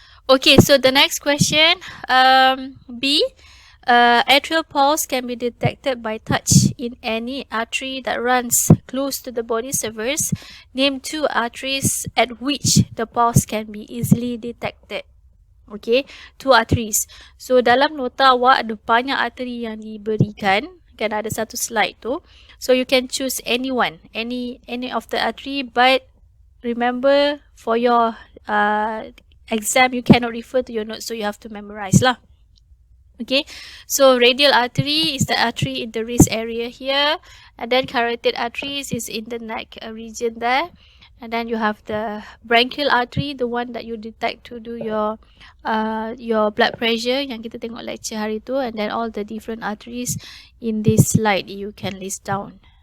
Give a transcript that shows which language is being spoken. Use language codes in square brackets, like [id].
[en] Okay, so the next question, B, atrial pulse can be detected by touch in any artery that runs close to the body surface. Name 2 arteries at which the pulse can be easily detected. Okay, 2 arteries. [ms] So dalam nota awak ada banyak artery yang diberikan, kan ada satu slide tu. [en] So you can choose any one, any of the artery, but remember for your exam you cannot refer to your notes, so you have to memorize lah. Okay, so radial artery is the artery in the wrist area here, and then carotid arteries is in the neck region there, and then you have the branchial artery, the one that you detect to do your blood pressure [ms] yang kita tengok lecture hari tu, [en] and then all the different arteries in this slide you can list down.